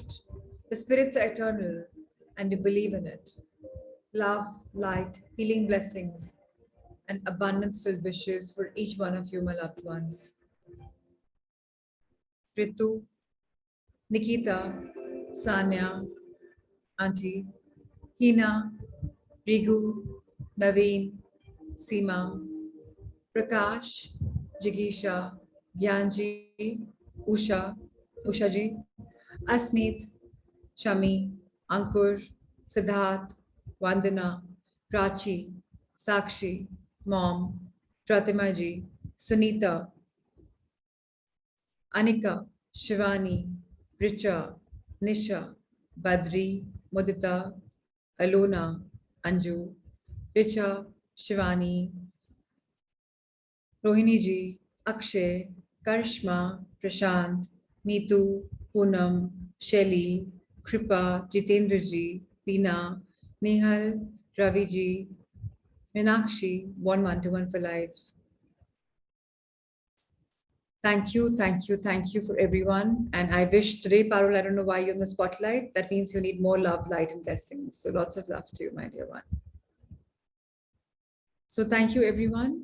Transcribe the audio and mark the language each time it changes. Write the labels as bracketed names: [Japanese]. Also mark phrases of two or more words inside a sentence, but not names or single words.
[English] The spirits are eternal, and we believe in it. Love, light, healing blessings, and abundance filled wishes for each one of you, my loved ones. Ritu, Nikita, Sanya, Auntie, Hina, Rigu, Naveen, Seema, Prakash, Jigisha, Gyanji, Usha, Ushaji, Asmeet, Shami, Ankur, Siddharth, Vandana, Prachi, Sakshi, Mom, Pratimaji, Sunita, Anika, Shivani, Richa, Nisha, Badri, Mudita, Alona, Anju, Richa, Shivani, Rohini ji, Akshay, Karishma, Prashant, Meetu, Poonam, Shelly, Kripa, Jitendra ji, Veena, Nehal, Ravi ji, Meenakshi, 1 for life. Thank you, thank you, thank you for everyone. And I wish today, Parul, I don't know why you're in the spotlight. That means you need more love, light, and blessings. So lots of love to you, my dear one. So thank you, everyone.